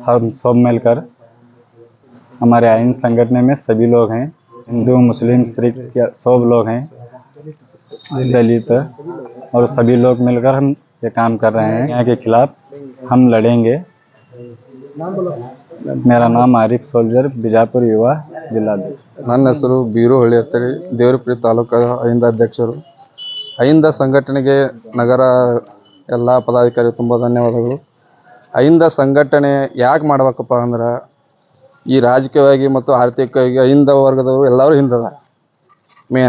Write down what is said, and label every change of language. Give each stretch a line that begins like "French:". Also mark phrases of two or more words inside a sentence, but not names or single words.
Hindi: हम सब मिलकर हमारे आइन संगठन में सभी लोग हैं, हिंदू मुस्लिम सिख सब लोग हैं, दलित, और सभी लोग मिलकर हम ये काम कर रहे हैं। न्याय के खिलाफ हम लड़ेंगे। मेरा नाम आरिफ सोल्जर,
Kannada: ಬಿಜಾಪುರ ಯುವ ಜಿಲ್ಲಾಧ್ಯಕ್ಷ। ನನ್ನ ಹೆಸರು ಬೀರು ಹೊಳ್ಳಿ ಹತ್ತರಿ, ದೇವರಪುರಿ ತಾಲೂಕು ಅಹಿಂದ ಅಧ್ಯಕ್ಷರು। ಅಹಿಂದ ಸಂಘಟನೆಗೆ ನಗರ ಎಲ್ಲ ಪದಾಧಿಕಾರಿ ತುಂಬ ಧನ್ಯವಾದಗಳು। ಅಹಿಂದ ಸಂಘಟನೆ ಯಾಕೆ ಮಾಡ್ಬೇಕಪ್ಪ ಅಂದ್ರೆ, ಈ ರಾಜಕೀಯವಾಗಿ ಮತ್ತು ಆರ್ಥಿಕವಾಗಿ ಅಹಿಂದ ವರ್ಗದವರು ಎಲ್ಲರೂ ಹಿಂದದ ಮೇನ್।